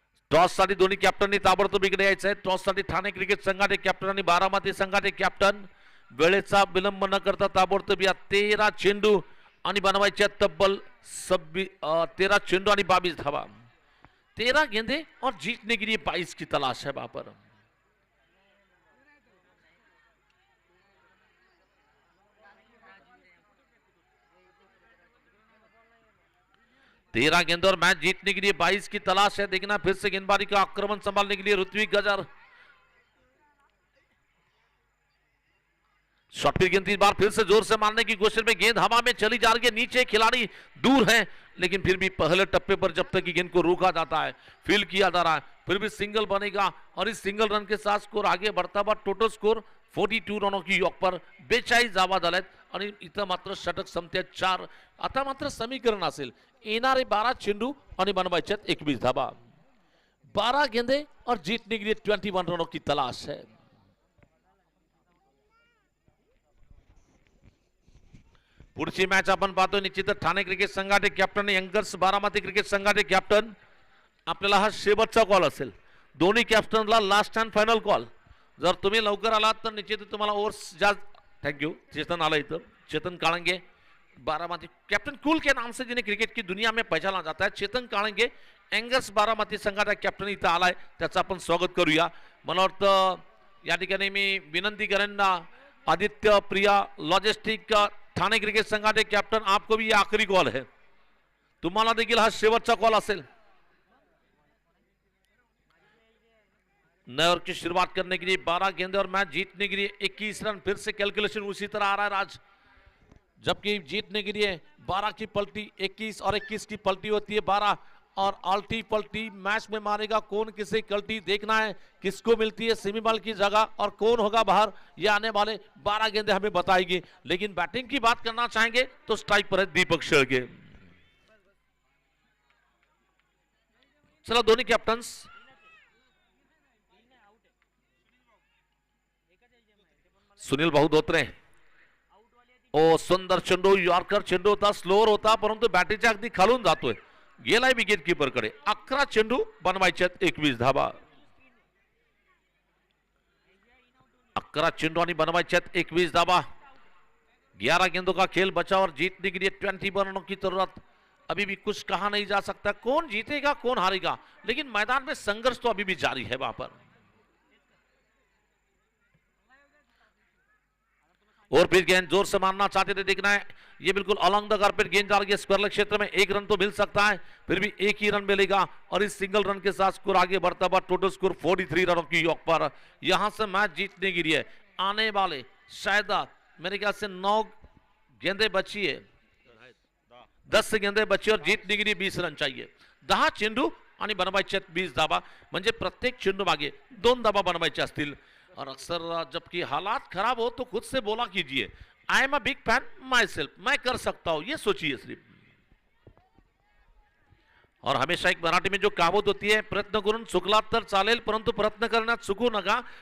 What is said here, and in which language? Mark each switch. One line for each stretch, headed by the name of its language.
Marathi: Toss साठी दोन्ही कॅप्टननी ताबडतोब इकडे यायचं आहे. टॉस साठी ठाणे क्रिकेट संघाचे कॅप्टन आणि बारामती संघाचे कॅप्टन. वेळेचा विलंब न करता ताबडतोब या 13 चेंडू आणि बनवायच्या तब्बल 13 चेंडू आणि 22 धावा.
Hindi: 13 गेंदे और जीतने के लिए 22 की तलाश है वहां पर. तेरह गेंदों और मैच जीतने के लिए 22 की तलाश है. देखना फिर से गेंदबाजी का आक्रमण संभालने के लिए ऋत्विक गजर. शॉट की गेंद इस बार फिर से जोर से मारने की कोशिश में गेंद हवा में चली जा रही है. नीचे खिलाड़ी दूर है लेकिन फिर भी पहले टप्पे पर जब तक कि गेंद को रोका जाता है, फील किया जा रहा है, फिर भी सिंगल बनेगा और इस सिंगल रन के साथ स्कोर आगे बढ़ता हुआ टोटल स्कोर 42 रनों की योग पर
Marathi: 42 धावा झाल्यात आणि इथं मात्र षटक संपत्यात 4. आता मात्र समीकरण असेल येणारे 12 चेंडू आणि बनवायच्यात 21 धावा.
Hindi: 12 गेंदे और जीतने के लिए 21 रनों की तलाश है.
Marathi: पुढची मॅच आपण पाहतोय निश्चितच ठाणे क्रिकेट संघाचे कॅप्टन यंगर्स बारामती क्रिकेट संघाचे कॅप्टन. आपल्याला हा शेवटचा कॉल असेल. दोन्ही कॅप्टनला लास्ट अँड फायनल कॉल. जर तुम्ही लवकर आलात तर निश्चित तुम्हाला ओव्हर्स जास्त. Thank you. चेतन आला इथं.
Hindi: चेतन काळंगे बारामती कैप्टन कूल के नाम से जिन्हें क्रिकेट की दुनिया में पहचाना जाता है.
Marathi: चेतन काळंगे एंगर्स बारामती संघाचा कॅप्टन इथं आलाय. त्याचं आपण स्वागत करूया. मला वाटतं या ठिकाणी मी विनंती करेन ना आदित्य प्रिया लॉजिस्टिक ठाणे क्रिकेट संघाचे कॅप्टन,
Hindi: आपको भी ये आखिरी कॉल है.
Marathi: तुम्हाला देखील हा शेवटचा कॉल असेल.
Hindi: नए ओवर की शुरुआत करने के लिए 12 गेंदे और मैच जीतने के लिए 21 रन. फिर से कैलकुलेशन उसी तरह आ रहा है राज. जबकि जीतने के लिए 12 की पलटी 21 और 21 की पलटी होती है 12 और अल्टी पलटी मैच में मारेगा कौन किसे कल्टी. देखना है किसको मिलती है सेमीफाइनल की जगह और कौन होगा बाहर. ये आने वाले 12 गेंदे हमें बताएगी. लेकिन बैटिंग की बात करना चाहेंगे तो स्ट्राइक पर है दीपक शेळके. चलो दोनों कैप्टन्स सुनील भाऊ धोत्रे.
Marathi: ओ सुंदर चेंडू यॉर्कर चेंडू होता. स्लोअर होता परंतु बॅटीच्या अगदी खालून जातोय. गेलाय विकेट कीपर कडे. 11 चेंडू बनवायच्यात 21 धावा. 11 चेंडू आणि बनवायच्यात 21 धावा.
Hindi: 11 गेंदों का खेल बचा और जीतने के लिए 21 रनों की जरूरत. अभी भी कुछ कहा नहीं जा सकता कौन जीतेगा कौन हारेगा, लेकिन मैदान में संघर्ष तो अभी भी जारी है वहां पर. और फिर गेंद जोर से मारना चाहते थे. देखना है ये बिल्कुल अलॉन्ग द कारपेट गेंद जा रही है स्क्वायर लेग क्षेत्र में. 1 रन तो मिल सकता है, फिर भी 1 ही रन मिलेगा और इस सिंगल रन के साथ स्कोर आगे बढ़ता हुआ टोटल स्कोर 43 रनों की योग पर. यहां से मैच जीतने के लिए आने वाले शायद मेरे ख्याल से 9 गेंदे बची है, 10 गेंदे बची और जीतने के लिए 20 रन चाहिए.
Marathi: 10 चेंडू आणि बनवायचे 20 धावा. म्हणजे प्रत्येक चेंडू मागे 2 धावा बनवायचे असतील.
Hindi: और अक्सर जबकि हालात खराब हो तो खुद से बोला कीजिए
English: I am a big fan myself,
Hindi: मैं कर सकता हूं, ये सोचिए सिर्फ. और हमेशा एक मराठी में जो कहावत होती है
Marathi: प्रयत्न करून चुकलात तर चालेल परंतु प्रयत्न करण्यात चुकू नका.